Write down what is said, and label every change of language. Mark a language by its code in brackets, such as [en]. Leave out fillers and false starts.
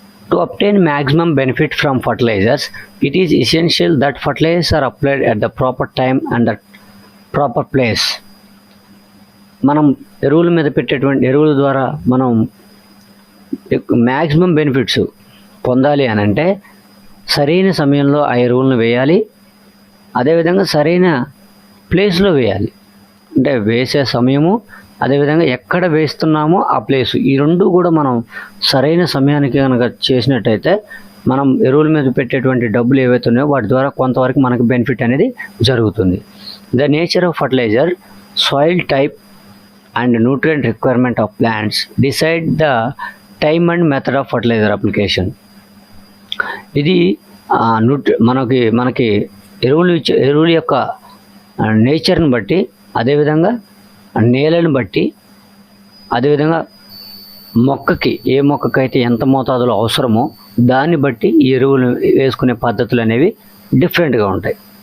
[en] To obtain maximum benefit from fertilizers, it is essential that fertilizers are applied at the proper time and the proper place. [te] మనం ఎరువుల మీద పెట్టేటువంటి ఎరువుల ద్వారా మనం మ్యాక్సిమం బెనిఫిట్స్ పొందాలి అని అంటే సరైన సమయంలో ఆ ఎరువులను వేయాలి. అదేవిధంగా సరైన ప్లేస్లో వేయాలి. అంటే వేసే సమయము, అదేవిధంగా ఎక్కడ వేస్తున్నామో ఆ ప్లేసు, ఈ రెండు కూడా మనం సరైన సమయానికి కనుక చేసినట్టయితే మనం ఎరువుల మీద పెట్టేటువంటి డబ్బులు ఏవైతే ఉన్నాయో వాటి ద్వారా కొంతవరకు మనకు బెనిఫిట్ అనేది జరుగుతుంది. [en] The nature of fertiliser, soil type and nutrient requirement of plants decide the time and method of fertilizer application. [te] ఇది మనకి ఎరువుల యొక్క నేచర్ని బట్టి, అదేవిధంగా నేలను బట్టి, అదేవిధంగా మొక్కకి ఏ మొక్కకైతే ఎంత మోతాదులో అవసరమో దాన్ని బట్టి ఈ ఎరువులు వేసుకునే పద్ధతులు అనేవి డిఫరెంట్గా ఉంటాయి.